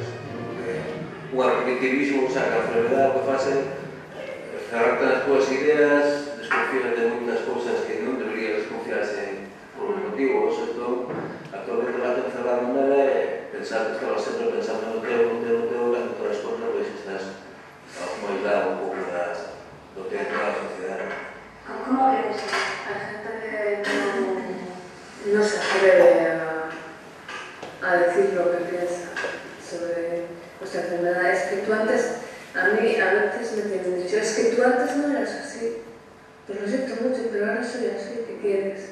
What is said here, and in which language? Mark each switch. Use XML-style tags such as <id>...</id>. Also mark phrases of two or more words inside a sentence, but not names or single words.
<gl>O arquitectivismo,</gl> <es>o sea,</es> <gl>que a enfermedade o que faz é cerrarte nas túas ideas, desconfiar de moitas cousas que non deberías desconfiarse por un motivo, entón actualmente vas encerrando nela e pensar que estabas sempre pensando no teu, cando te das conta, pois estás como aislado un pouco do que é toda a sociedade.</gl> <es>¿Cómo crees? A gente no se atreve a decir lo que piensa sobre nuestra enfermedad. Es que tú antes, a mí a veces me tienen dicho, es que tú antes no eras así. Pues lo siento mucho, pero ahora soy así, ¿qué quieres?</es>